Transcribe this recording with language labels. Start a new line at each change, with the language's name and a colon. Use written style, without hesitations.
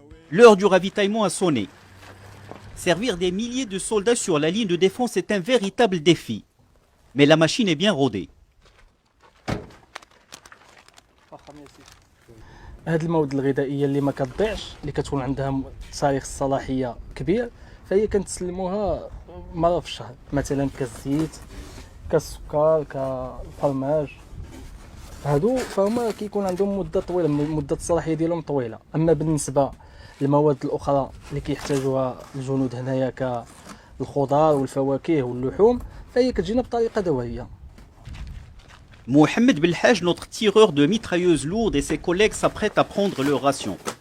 French: L'heure du ravitaillement a sonné. Servir des milliers de soldats sur la ligne de défense est un véritable défi. Mais la machine est bien rodée.
Arabic: هاد المواد الغذائيه اللي ما كتضيعش، اللي كتكون عندها تاريخ الصلاحيه كبير، فهي كنتسلموها مره في الشهر، مثلا كالزيت، كالسكر، كالفرماج. هادو فهما كيكون عندهم مده طويله، مده الصلاحيه ديالهم طويله. اما بالنسبه للمواد الاخرى اللي كيحتاجوها الجنود هنايا كالخضار والفواكه واللحوم، فهي كتجينا بطريقه دوائيه.
French: Mohamed Belhaj, notre tireur de mitrailleuses lourdes, et ses collègues s'apprêtent à prendre leur ration.